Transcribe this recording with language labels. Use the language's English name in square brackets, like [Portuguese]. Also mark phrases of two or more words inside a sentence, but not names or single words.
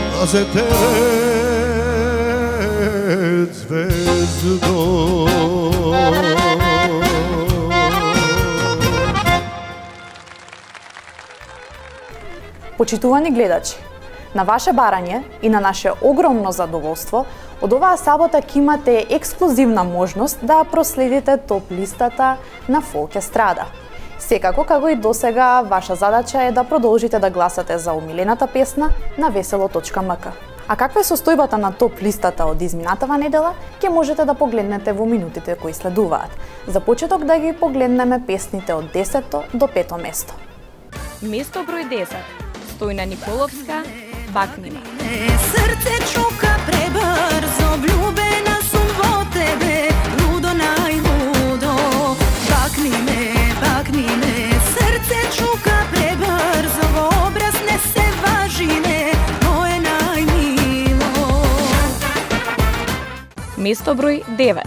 [Macedonian] za tebe zvezdo. Почитувани гледачи, на ваше барање и на наше огромно задоволство, од оваа сабота ќе имате ексклузивна можност да проследите топ листата на Фолк Естрада. Секако, како и досега, ваша задача е да продолжите да гласате за омилената песна на весело.мк. А каква е состојбата на топ листата од изминатава недела, ќе можете да погледнете во минутите кои следуваат. За почеток да ги погледнеме песните од 10 до 5 место. Место број 10. Стојна Николовска, Бакниме. Srce čuka prebrzo, vljubena sam vo tebe, ludo najludo. Bakni me, srce čuka prebrzo, vo obraz nese važine, moje najmilo. Место број 9.